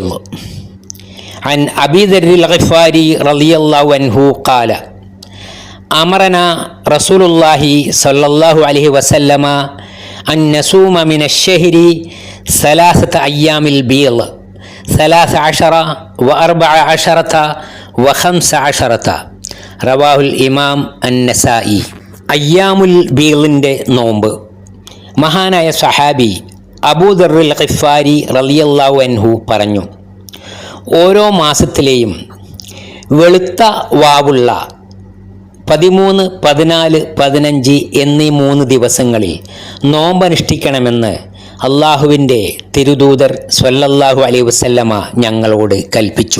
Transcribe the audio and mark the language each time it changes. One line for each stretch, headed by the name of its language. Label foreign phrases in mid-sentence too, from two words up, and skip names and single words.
Arabic: عن أبي ذر الغفاري رضي الله عنه قال: أمرنا رسول الله صلى الله عليه وسلم أن نصوم من الشهر 3 أيام البيض 13 و14 و15. رواه الإمام النسائي.
Malayalam: അയ്യാമുൽ ബീളിൻ്റെ നോമ്പ്. മഹാനായ സഹാബി അബൂ ദർറുൽ ഗിഫാരി
Arabic: رضي الله عنه
Malayalam: പറഞ്ഞു: ഓരോ മാസത്തിലെയും വെളുത്ത വാവുള്ള 13, 14, 15 എന്നീ 3 ദിവസങ്ങളിൽ നോമ്പനുഷ്ഠിക്കണമെന്ന് അള്ളാഹുവിൻ്റെ തിരുദൂതർ
Arabic: صلى الله عليه وسلم
Malayalam: ഞങ്ങളോട് കൽപ്പിച്ചു.